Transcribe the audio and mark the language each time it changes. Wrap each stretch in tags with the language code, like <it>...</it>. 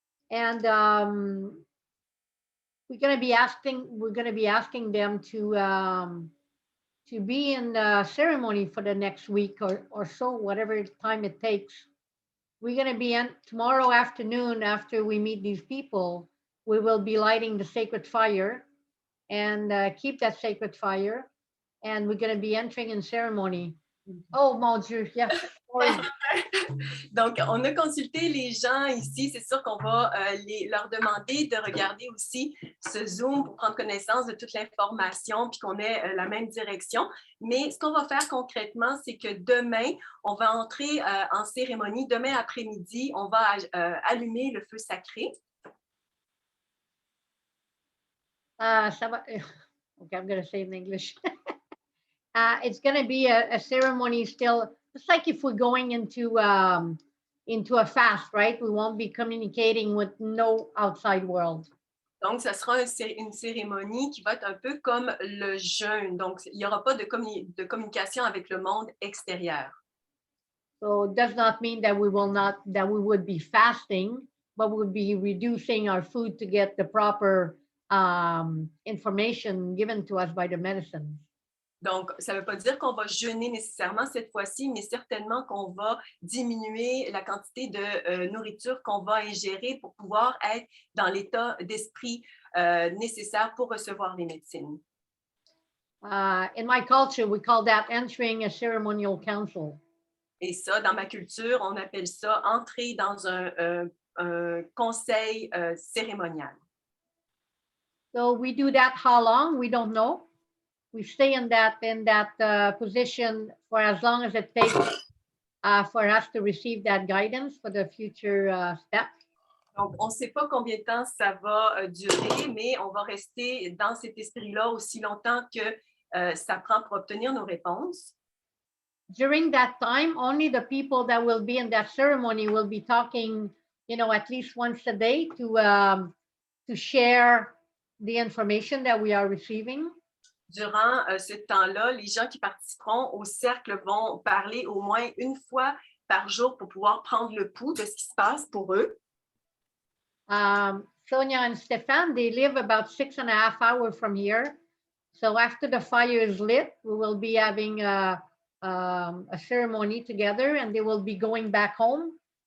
<en>And we're going to be asking them to be in the ceremony for the next week or so, whatever time it takes. We're going to be tomorrow afternoon, after we meet these people, we will be lighting the sacred fire and keep that sacred fire. And we're going to be entering in ceremony.</en> <fr>Oh, mon Dieu, yeah. Donc, on a consulté les gens ici. C'est sûr qu'on va leur demander de regarder aussi ce Zoom pour prendre connaissance de toute l'information puis qu'on ait la même direction. Mais ce qu'on va faire concrètement, c'est que demain, on va entrer en cérémonie. Demain après-midi, on va allumer le feu sacré.</fr> <en>Okay, I'm going to say it in English. It's going to be a ceremony still, just like if we're going into a fast, right? We won't be communicating with no outside world.</en> <fr>Donc, ça sera une cérémonie qui va être un peu comme le jeûne. Donc, il n'y aura pas de communication avec le monde extérieur.</fr> <en>So it does not mean that we would be fasting, but we would be reducing our food to get the proper information given to us by the medicine.</en> <fr>Donc, ça ne veut pas dire qu'on va jeûner nécessairement cette fois-ci, mais certainement qu'on va diminuer la quantité de nourriture qu'on va ingérer pour pouvoir être dans l'état d'esprit nécessaire pour recevoir les médecines.</fr> <en>In my culture, we call that entering a ceremonial council.</en> <fr>Et ça, dans ma culture, on appelle ça entrer dans un conseil cérémonial.</fr> <en>So we do that how long? We don't know. We stay in that position for as long as it takes for us to receive that guidance for the future steps.</en> <fr>Donc, on ne sait pas combien de temps ça va durer, mais on va rester dans cet esprit-là aussi longtemps que ça prend pour obtenir nos réponses.</fr> <en>During that time, only the people that will be in that ceremony will be talking, at least once a day to share the information that we are receiving.</en> <fr>Durant ce temps-là, les gens qui participeront au cercle vont parler au moins une fois par jour pour pouvoir prendre le pouls de ce qui se passe pour eux.</fr> <en>Sonia and Stephane, they live about 6.5 hours from here. So after the fire is lit, we will be having a ceremony together and they will be going back home.</en>